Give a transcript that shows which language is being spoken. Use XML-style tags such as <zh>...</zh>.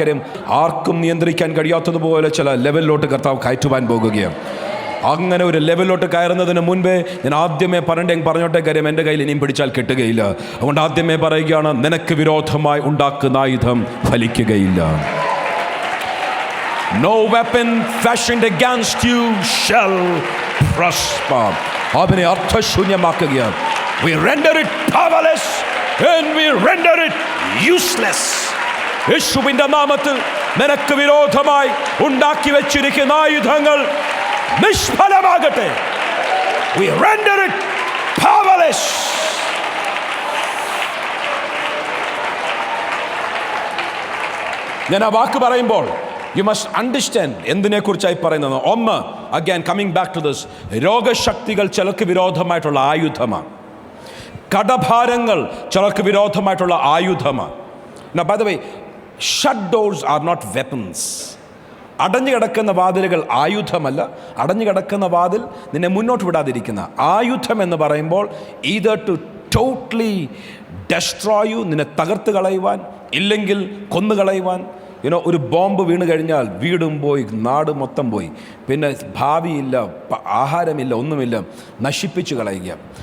<ml>കാര്യം ആർക്കും നിയന്ത്രിക്കാൻ കഴിയാത്തതുപോലെ ചില ലെവലിലോട്ട് കർത്താവ് കയറ്റുവാൻ പോകുകയാണ്. അങ്ങനെ ഒരു ലെവലിലോട്ട് കയറുന്നതിന് മുൻപേ ഞാൻ ആദ്യമേ പറഞ്ഞോട്ടെ, കാര്യം എൻ്റെ കയ്യിൽ ഇനിയും പിടിച്ചാൽ കിട്ടുകയില്ല. അതുകൊണ്ട് ആദ്യമേ പറയുകയാണ്, നിനക്ക് വിരോധമായി ഉണ്ടാക്കുന്ന ആയുധം ഫലിക്കുകയില്ല.</ml> <en>No weapon fashioned against you shall prosper.</en> <ml>അതിനെ അർത്ഥശൂന്യമാക്കുകയാണ്.</ml> <en>We render it powerless and we render it useless.</en> <ml>യേശുവിന്റെ നാമത്തിൽ നിനക്ക് വിരോധമായി ഉണ്ടാക്കി വെച്ചിരിക്കുന്ന ആയുധങ്ങൾ നിഷ്ഫലമാകട്ടെ.</ml> <en>We render it powerless.</en> <ml>ഞാൻ ആ വാക്ക് പറയുമ്പോൾ</ml> <en>you must understand</en> <ml>എന്തിനെ കുറിച്ചായി പറയുന്നത്. ഒന്ന്,</ml> <en>again coming back to this,</en> <ml>രോഗശക്തികൾ ചിലർക്ക് വിരോധമായിട്ടുള്ള ആയുധമാണ്. കടഭാരങ്ങൾ ചിലർക്ക് വിരോധമായിട്ടുള്ള ആയുധമാണ്.</ml> <en>Now by the way, shut doors are not weapons.</en> <ml>അടഞ്ഞു കിടക്കുന്ന വാതിലുകൾ ആയുധമല്ല. അടഞ്ഞു കിടക്കുന്ന വാതിൽ നിന്നെ മുന്നോട്ട് വിടാതിരിക്കുന്ന ആയുധം എന്ന് പറയുമ്പോൾ</ml> <en>either to totally destroy you,</en> <ml>നിന്നെ തകർത്ത് കളയുവാൻ, ഇല്ലെങ്കിൽ കൊന്നുകളയുവാൻ. ഒരു ബോംബ് വീണ് കഴിഞ്ഞാൽ വീടും പോയി, നാട് മൊത്തം പോയി, പിന്നെ ഭാവിയില്ല, ആഹാരമില്ല, ഒന്നുമില്ല, നശിപ്പിച്ച് കളയുക.</ml>